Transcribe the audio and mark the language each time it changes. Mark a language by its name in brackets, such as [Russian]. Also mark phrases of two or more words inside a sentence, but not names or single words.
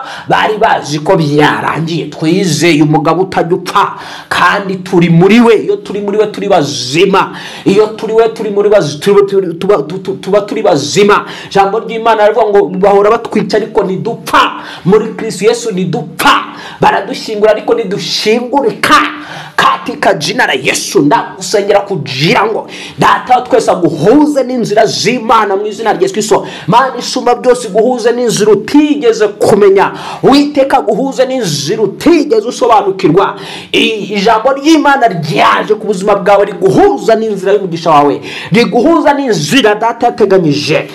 [Kinyarwanda] Bari bazi ko byarangiye, twizeye umugabo utajya upfa kandi turi muri we. Iyo turi muri we turi bazima, iyo turi we turi muri tuba turi bazima. Ijambo ry'Imana rivuga ngo bahora batwica ariko ntidupfa, muri Kristo Yesu ntidupfa, baradushyingura ariko ntidushingurika [Swahili] katika jina la Yesu. [Kinyarwanda] Ndagusengera kugira ngo Data twese aguhuze n'inzira z'Imana mu izina rya Yesu Kristo. Mana isumba byose guhuze n'inzira utigeze kumenya, Uwiteka guhuze n'inzira utigeze usobanukirwa. Ijambo ry'Imana ryaje ku buzima bwawe riguhuza n'inzira y'umugisha wawe, riguhuza n'inzira Data yateganyije.